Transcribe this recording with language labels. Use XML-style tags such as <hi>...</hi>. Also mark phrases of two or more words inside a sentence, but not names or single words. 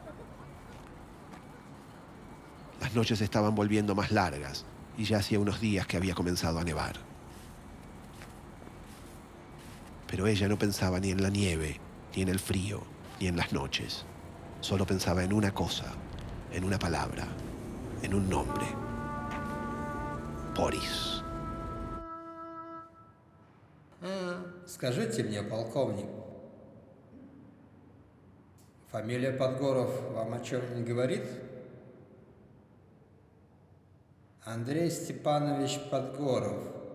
<es>Las noches estaban volviendo más largas y ya hacía unos días que había comenzado a nevar. Pero ella no pensaba ni en la nieve, ni en el frío, ni en las noches. Solo pensaba en una cosa, en una palabra, en un nombre.</es> <ru>Борис. Скажите мне, полковник, фамилия Подгоров вам о чем не говорит? Андрей Степанович Подгоров.</ru>